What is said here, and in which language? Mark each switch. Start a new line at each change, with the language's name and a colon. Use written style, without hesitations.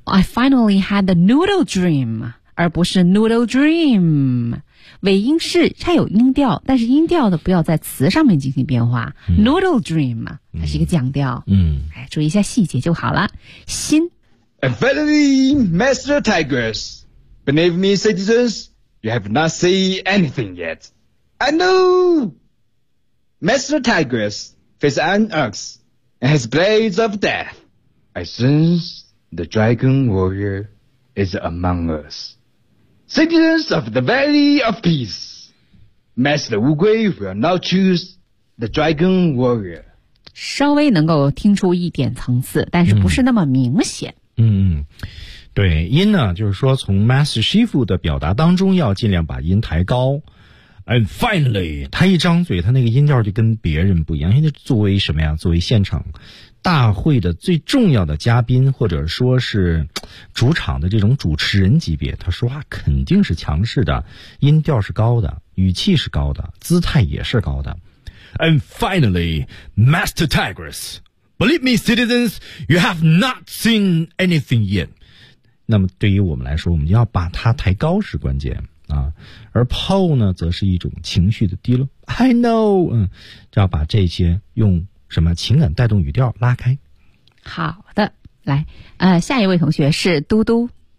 English: I finally had the noodle dream，
Chinese: 而不是
English: noodle dream。
Chinese: 尾音是它有音调，但是音调的不要在词上面进行变化、嗯、 Noodle dream 它是一个降调、嗯、注意一下细节就好了。心
English: Infinity Master Tigress Believe me citizens You have not seen anything yet I know Master Tigress Face an ox And has blades of death I sense the dragon warrior Is among usCitizens of the Valley of Peace, Master 乌龟 will now choose the Dragon Warrior.
Chinese: 稍微能够听出一点层次，但是不是那么明显。嗯，对，音呢，就是说从 Master Shifu 的表达当中要尽量把音抬高。
English: And finally,
Chinese: 他一张嘴，他那个音调就跟别人不一样，因为作为什么呀？作为现场大会的最重要的嘉宾，或者说是主场的这种主持人级别，他说话肯定是强势的，音调是高的，语气是高的，姿态也是高的。
English: And finally, Master Tigress, believe me, citizens, you have not seen anything yet.
Chinese: 那么对于我们来说，我们要把它抬高是关键。啊，而 Paul 呢，则是一种情绪的低落。
English: I know，
Chinese: 嗯，就要把这些用什么情感带动语调拉开。好的，来，下一位同学是嘟嘟。